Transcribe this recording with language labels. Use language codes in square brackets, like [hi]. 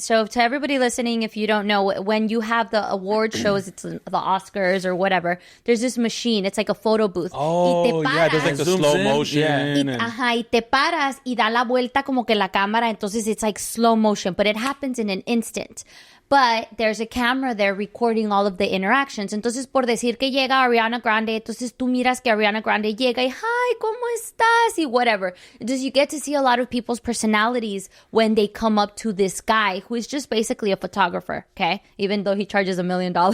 [en] So to everybody listening, if you don't know, when you have the award shows, it's the Oscars or whatever, there's this machine. It's like a photo booth. Oh, yeah, there's like the slow motion. [es] Y te paras y da la vuelta como que la cámara, entonces [en] it's like slow motion, but it happens in an instant. But there's a camera there recording all of the interactions. [es] Entonces, por decir que llega Ariana Grande, entonces tú miras que Ariana Grande llega y, hi, ¿cómo estás? [en] Y whatever. Entonces, you get to see a lot of people's personalities when they come up to this guy who is just basically a photographer, okay? Even though he charges $1 million.